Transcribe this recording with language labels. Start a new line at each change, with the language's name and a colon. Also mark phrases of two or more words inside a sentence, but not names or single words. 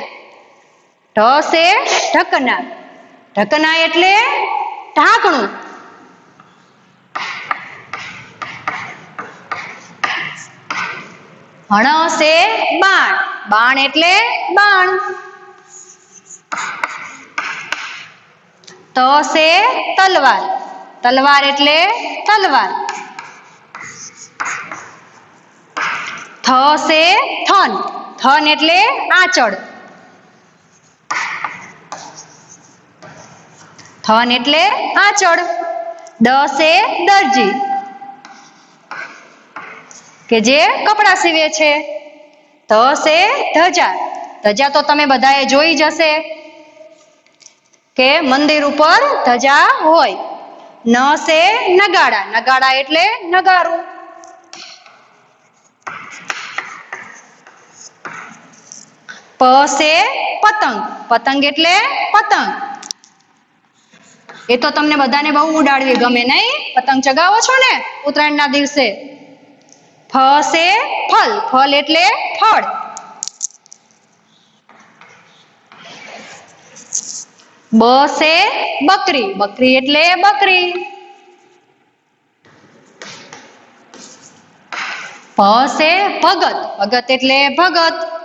Gujarati: ઢ से ઢકના, ઢકના એટલે ઢાંકણું। હણ से બાણ, બાણ એટલે બાણ। ત સે તલવાર, તલવાર એટલે તલવાર। થ સે થન, થન એટલે આંચલ, થન એટલે આંચલ। દ સે દરજી કે જે કપડાં સીવે છે। ધ સે ધજા, ધજા તો તમે બધાએ જોઈ જ હશે કે મંદિર ઉપર ધજા હોય। ન સે નગાડા, નગાડા એટલે નગારું। પ સે પતંગ, પતંગ એટલે પતંગ। એ તો તમને બધાને બહુ ઉડાડવી ગમે નહીં? પતંગ ચગાવો છો ને ઉત્તરાયણના દિવસે। ફ સે ફળ, ફળ એટલે ફળ। બ સે બકરી, બકરી એટલે બકરી। ભ સે ભગત, ભગત એટલે ભગત।